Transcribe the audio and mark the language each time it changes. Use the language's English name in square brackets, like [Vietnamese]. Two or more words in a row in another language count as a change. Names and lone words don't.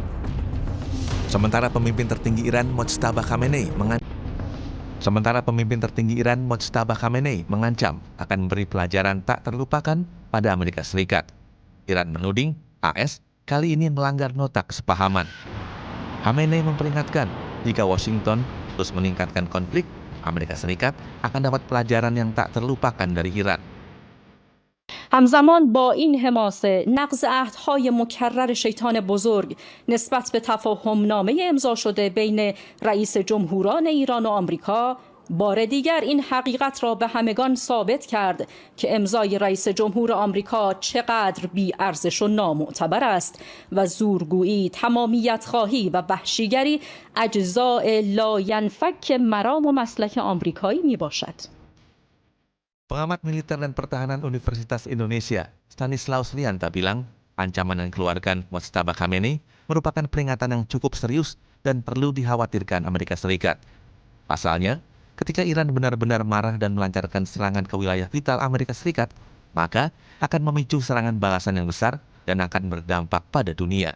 [Indonesian] Sementara pemimpin tertinggi Iran Mojtaba Khamenei mengancam akan memberi pelajaran tak terlupakan pada Amerika Serikat. Iran menuding AS kali ini melanggar nota kesepahaman. Khamenei memperingatkan jika Washington terus meningkatkan konflik, Amerika Serikat akan dapat pelajaran yang tak terlupakan dari Iran. [Persian] همزمان با این حماسه نقض عهدهای مکرر شیطان بزرگ نسبت به تفاهمنامه امضا شده بین رئیس جمهوران ایران و آمریکا بار دیگر این حقیقت را به همگان ثابت کرد که امضای رئیس جمهور آمریکا چقدر بی‌ارزش و نامعتبر است و زورگویی، تمامیت خواهی و وحشیگری اجزاء لاینفک مرام و مسلک آمریکایی می باشد. [Indonesian] Pengamat militer dan pertahanan Universitas Indonesia, Stanislaus Lianta bilang, ancaman yang dikeluarkan Mojtaba Khamenei merupakan peringatan yang cukup serius dan perlu dikhawatirkan Amerika Serikat. Pasalnya, ketika Iran benar-benar marah dan melancarkan serangan ke wilayah vital Amerika Serikat, maka akan memicu serangan balasan yang besar dan akan berdampak pada dunia.